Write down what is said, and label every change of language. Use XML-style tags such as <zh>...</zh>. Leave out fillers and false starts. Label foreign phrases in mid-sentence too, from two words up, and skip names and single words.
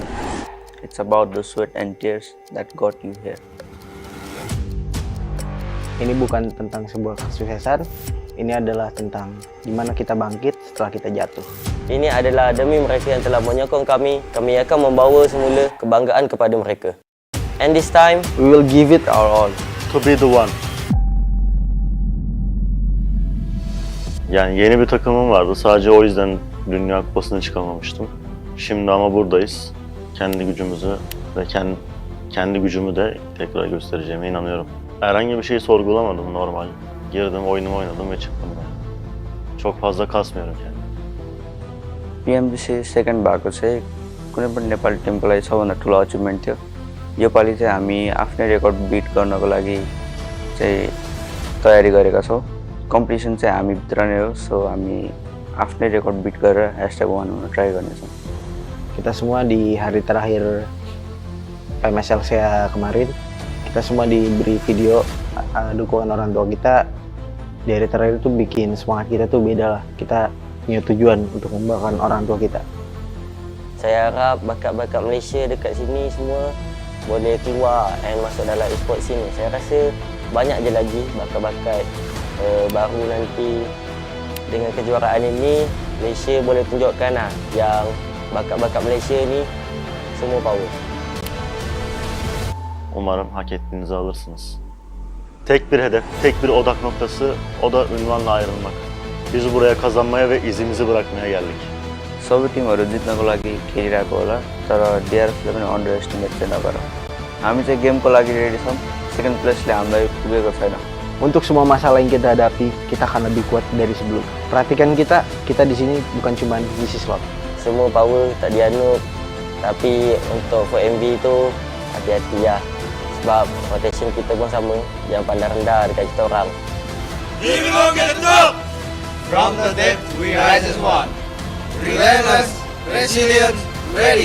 <en>It's about the sweat and tears that got you here.</en> <id>Ini bukan tentang sebuah kesuksesan, ini adalah tentang gimana kita bangkit setelah kita jatuh.</id> <ms>Ini adalah demi mereka yang telah menyokong kami akan membawa semula kebanggaan kepada mereka.</ms> <en>And this time, we will give it our all. To be the one.</en> <tr>Yani yeni bir takımım vardı. Sadece o yüzden Dünya Kupası'na çıkamamıştım. Şimdi ama buradayız. Kendi gücümüzü ve kendi gücümü de tekrar göstereceğime inanıyorum. Herhangi bir şeyi sorgulamadım, normal. Girdim, oyunumu oynadım ve çıktım ben. Çok fazla kasmıyorum kendimi.</tr> <ne>PMGC सेकेन्ड भएको चाहिँ कुनै पनि नेपाली टिमको लागि सबभन्दा ठुलो अचिभमेन्ट थियो। योपालि चाहिँ हामी आफ्नै</ne> <en>record beat</en> <ne>गर्नको लागि चाहिँ तयारी गरेका छौँ। कम्पिटिसन चाहिँ हामीभित्र नै हो, सो हामी आफ्नै</ne> <en>record beat</en> <ne>गरेर #1 हुन ट्राई गर्नेछौँ।</ne> <id>Kita semua di hari terakhir PMSLCA kemarin, kita semua diberi video dukungan orang tua kita. Di hari terakhir itu bikin semangat kita tuh beda lah. Kita punya tujuan untuk membanggakan orang tua kita.</id> <ms>Saya harap bakat-bakat Malaysia dekat sini semua boleh keluar dan masuk dalam e-sport sini. Saya rasa banyak je lagi bakat-bakat baru nanti. Dengan kejuaraan ini, Malaysia boleh tunjukkan lah yang bakat-bakat Malaysia ni semua power.</ms> <tr>Umarım hak ettiğinizi alırsınız. Tek bir hedef, tek bir odak noktası, o da ünvanla ayrılmak. Biz buraya kazanmaya ve izimizi bırakmaya geldik.</tr> <ne>सबै टिमहरू जित्नको लागि खेलिरहेको होला, तर DRFले पनि</ne> <en>under estimate</en> <ne>चाहिँ नगर। हामी चाहिँ गेमको लागि रेडी छौँ,</ne> <en>second placeले</en> <ne>हामीलाई पुगेको छैन।</ne> <id>Untuk semua masalah yang kita hadapi, kita akan lebih kuat dari sebelum. Perhatikan kita di sini bukan cuma ngisi slot.</id> <ms>Semua power tak dianut, tapi untuk FMV tu hati-hati lah. Sebab rotation kita pun sama, jangan pandang rendah dekat kita orang.</ms> <en>Here we go, get it up! From the depth, we rise as one. Relentless, resilient, ready.</en>